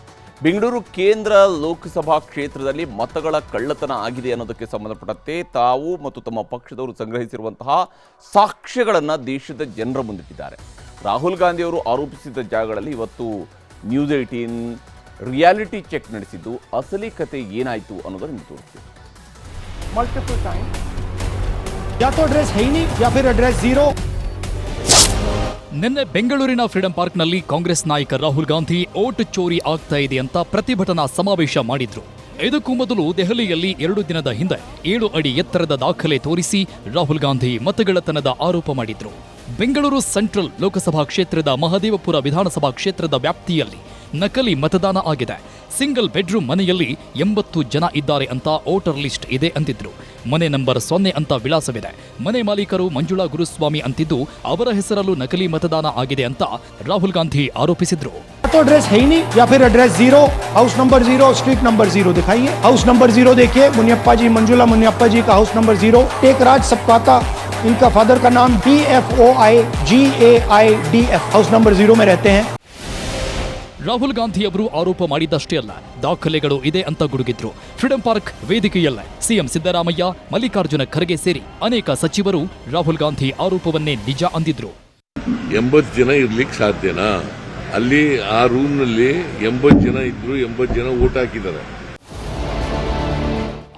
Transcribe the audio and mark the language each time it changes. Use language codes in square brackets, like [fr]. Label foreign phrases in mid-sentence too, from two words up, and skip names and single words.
[kn] ಬೆಂಗಳೂರು ಕೇಂದ್ರ ಲೋಕಸಭಾ ಕ್ಷೇತ್ರದಲ್ಲಿ ಮತಗಳ ಕಳ್ಳತನ ಆಗಿದೆ ಅನ್ನೋದಕ್ಕೆ ಸಂಬಂಧಪಟ್ಟಂತೆ ತಾವು ಮತ್ತು ತಮ್ಮ ಪಕ್ಷದವರು ಸಂಗ್ರಹಿಸಿರುವಂತಹ ಸಾಕ್ಷ್ಯಗಳನ್ನು ದೇಶದ ಜನರ ಮುಂದಿಟ್ಟಿದ್ದಾರೆ. ರಾಹುಲ್ ಗಾಂಧಿ ಅವರು ಆರೋಪಿಸಿದ ಜಾಗಗಳಲ್ಲಿ ಇವತ್ತು ನ್ಯೂಸ್ 18 [en] reality check [kn] ನಡೆಸಿದ್ದು ಅಸಲಿ ಕತೆ ಏನಾಯಿತು ಅನ್ನೋದನ್ನು ನಿಮಗೆ ತೋರಿಸ್ತೀವಿ. [en] multiple time [hi] या तो एड्रेस है ही नहीं या फिर एड्रेस जीरो. [kn] ನಿನ್ನೆ ಬೆಂಗಳೂರಿನ ಫ್ರೀಡಂ ಪಾರ್ಕ್ನಲ್ಲಿ ಕಾಂಗ್ರೆಸ್ ನಾಯಕ ರಾಹುಲ್ ಗಾಂಧಿ [hi] वोट चोरी [kn] ಆಗ್ತಾ ಇದೆ ಅಂತ ಪ್ರತಿಭಟನಾ ಸಮಾವೇಶ ಮಾಡಿದ್ರು. ಇದಕ್ಕೂ ಮೊದಲು ದೆಹಲಿಯಲ್ಲಿ 2 ದಿನದ ಹಿಂದೆ 7 ಅಡಿ ಎತ್ತರದ ದಾಖಲೆ ತೋರಿಸಿ ರಾಹುಲ್ ಗಾಂಧಿ ಮತಗಳ್ಳತನದ ಆರೋಪ ಮಾಡಿದ್ರು. ಬೆಂಗಳೂರು ಸೆಂಟ್ರಲ್ ಲೋಕಸಭಾ ಕ್ಷೇತ್ರದ ಮಹದೇವಪುರ ವಿಧಾನಸಭಾ ಕ್ಷೇತ್ರದ ವ್ಯಾಪ್ತಿಯಲ್ಲಿ ನಕಲಿ ಮತದಾನ ಆಗಿದೆ. [en] single bedroom [kn] ಮನೆಯಲ್ಲಿ 80 ಜನ ಇದ್ದಾರೆ ಅಂತ [en] voter list [kn] ಇದೆ ಅಂತಿದ್ರು. ಮನೆ ನಂಬರ್ 0 ಅಂತ ವಿಳಾಸವಿದೆ. ಮನೆ ಮಾಲೀಕರು ಮಂಜುಳಾ ಗುರುಸ್ವಾಮಿ ಅಂತಿದ್ದು ಅವರ ಹೆಸರಲ್ಲೂ ನಕಲಿ ಮತದಾನ ಆಗಿದೆ ಅಂತ ರಾಹುಲ್ ಗಾಂಧಿ ಆರೋಪಿಸಿದ್ರು. [hi] तो एड्रेस है ही नहीं या फिर एड्रेस जीरो, [en] house number 0, street number 0 [hi] दिखाइए. [en] house number 0 [hi] देखिए, मुनियप्पा जी, मंजुला मुनियप्पा जी का [en] house number 0. [hi] टेकराज सप्काता, इनका फादर का नाम DFOIGAIDF, [en] house number 0 [hi] में रहते हैं. [kn] ರಾಹುಲ್ ಗಾಂಧಿ ಅವರು ಆರೋಪ ಮಾಡಿದ್ದಷ್ಟೇ ಅಲ್ಲ, ದಾಖಲೆಗಳು ಇದೆ ಅಂತ ಗುಡುಗಿದ್ರು. ಫ್ರೀಡಂ ಪಾರ್ಕ್ ವೇದಿಕೆಯಲ್ಲೇ ಸಿಎಂ ಸಿದ್ದರಾಮಯ್ಯ, ಮಲ್ಲಿಕಾರ್ಜುನ ಖರ್ಗೆ ಸೇರಿ ಅನೇಕ ಸಚಿವರು ರಾಹುಲ್ ಗಾಂಧಿ ಆರೋಪವನ್ನೇ ನಿಜ ಅಂದಿದ್ರು. 80 ಜನ ಇರ್ಲಿಕ್ಕೆ ಸಾಧ್ಯನಾ? ಅಲ್ಲಿ ಆ ರೂಮ್ನಲ್ಲಿ 80 ಜನ ಇದ್ರು, 80 ಜನ ಊಟ ಹಾಕಿದ್ದಾರೆ.